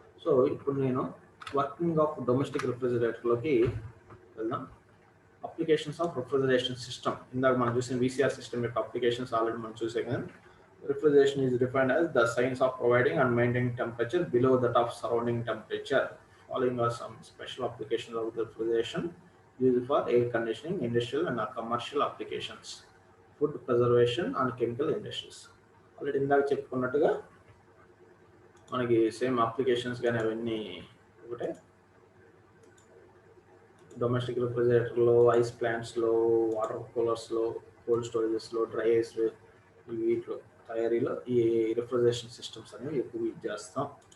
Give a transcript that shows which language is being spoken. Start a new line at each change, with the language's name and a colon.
Telugu: So ఇప్పుడు నేను working of domestic రిఫ్రిజిరేటర్లోకి వెళ్దాం.
English: applications of refrigeration system,
Telugu: ఇందాక మనం చూసిన
English: VCR system యొక్క applications already
Telugu: మనం చూసే కానీ
English: Refrigeration is defined as the science of providing and maintaining temperature below that of surrounding temperature. Following are some special applications of refrigeration used for air conditioning, industrial and commercial applications, food preservation and chemical industries.
Telugu: Already ఇందాక చెప్పుకున్నట్టుగా మనకి same applications కానీ అవన్నీ ఒకటే. Domestic రిఫ్రిజిరేటర్లో, ice ప్లాంట్స్లో, water కూలర్స్లో, cold స్టోరేజెస్లో, dry ice వీటిలో తయారీలో ఈ refrigeration systems అనేవి ఎక్కువ యూజ్ చేస్తాం.